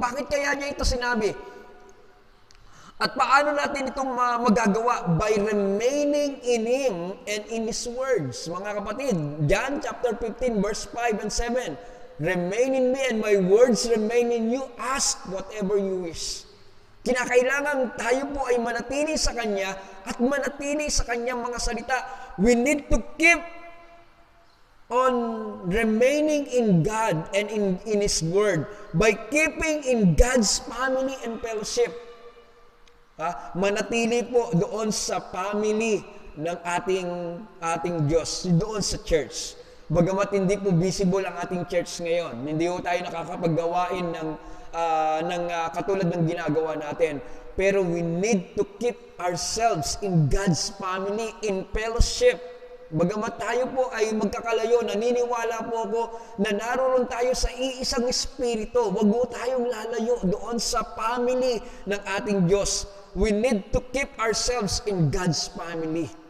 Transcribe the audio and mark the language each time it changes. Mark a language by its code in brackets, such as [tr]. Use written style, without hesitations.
[tl] Bakit kaya niya ito sinabi? At paano natin ito magagawa? [en] By remaining in Him and in His words. [tl] Mga kapatid, [en] John chapter 15 verse 5 and 7. Remain in me and my words remain in you. Ask whatever you wish. [tl] Kinakailangan tayo po ay manatili sa Kanya at manatili sa Kanyang mga salita. [en] We need to keep on remaining in God and in His Word by keeping in God's family and fellowship. [tl] Manatili po doon sa family ng ating Diyos, doon sa church. Bagamat hindi po visible ang ating church ngayon, hindi po tayo nakakapaggawain ng katulad ng ginagawa natin. [en] Pero we need to keep ourselves in God's family, in fellowship. [tl] Bagamat tayo po ay magkakalayo, naniniwala po ako na naroon tayo sa iisang espiritu. Huwag po tayong lalayo doon sa family ng ating Diyos. [en] We need to keep ourselves in God's family.